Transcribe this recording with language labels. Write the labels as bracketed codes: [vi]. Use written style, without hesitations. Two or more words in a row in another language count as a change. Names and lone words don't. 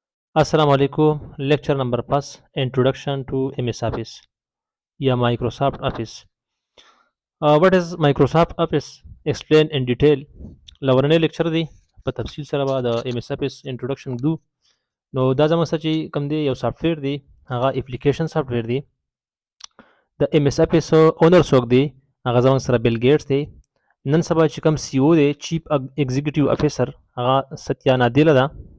[ar] السلام عليكم. [en] Lecture number 5 Introduction to MS Office या Microsoft Office. What is Microsoft Office? Explain in detail. [ps] لورنۍ lecture دی په تفصیل سره به د [en] MS Office introduction [ps] دو نو دا زموږ څه چې کوم دی یو سافټویر دی هغه [en] application software [ps] دی د MS Office اونر څوک دی هغه زموږ سره بیل ګیټس دی نن سبا چې کوم سی او دی [en] chief executive officer [ps] هغه ستیا نادیله ده